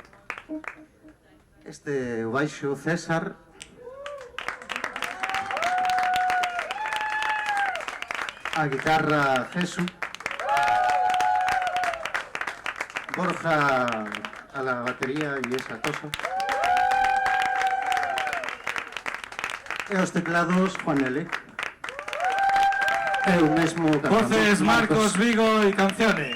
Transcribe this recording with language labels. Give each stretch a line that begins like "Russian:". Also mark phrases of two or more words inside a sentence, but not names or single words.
Galician: Este o baixo César, a guitarra Jesús, Borja
Spanish: a la batería y esa cosa,
Galician: e os teclados Juan L. Eu mesmo cantando.
Spanish: Voces Marcos Vigo y canciones.